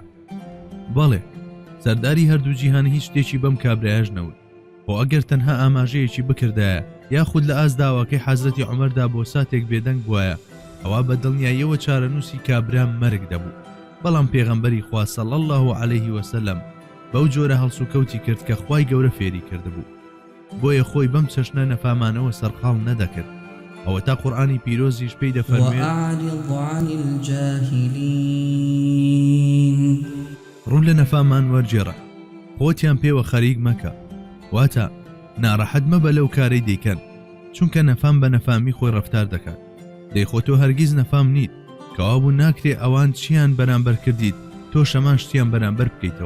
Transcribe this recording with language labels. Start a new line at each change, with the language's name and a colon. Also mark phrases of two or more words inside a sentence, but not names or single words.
Central Kurdish: بەڵێ سەرداری هەردوو جیهان هیچ شتێکی بەم کابرایەش نەوت، بۆ ئەگەر تەنها ئاماژەیەکی بکردایە یاخود لە ئازداواکەی حەزرەتی عومەردا بۆ ساتێک بێدەنگ بووایە ئەوە بە دڵنیاییەوە چارەنووسی کابرا مەرگ دەبوو. بەڵام پێغەمبەری خوا
Arabic: صلی الله عليه وسلم
Central Kurdish: بەو جۆرە هەڵسوکەوتی کرد کە خوای گەورە فێری کردبوو، بۆیە خۆی بەم چەشنە نەفامانەوە سەرقاڵ نەدەکرد. ئەوە تا قورئانی پیرۆزیش پێی دەفەرمێت:
Arabic: وأعرض عن الجاهلين.
Central Kurdish: ڕوو لە نەفامان وەرجێڕە، خۆتیان پێوە خەریک مەکە، واتە ناڕەحەت مەبە لەو کارەی دەیکەن، چونکە نەفام بە نەفامی خۆی ڕەفتار دەکات. دەیخۆ تۆ هەرگیز نەفام نیت، کەوابوو ناکرێ ئەوان چیان بەرامبەر کردیت تۆ شەمان شتیان بەرامبەر بکەیتەوە.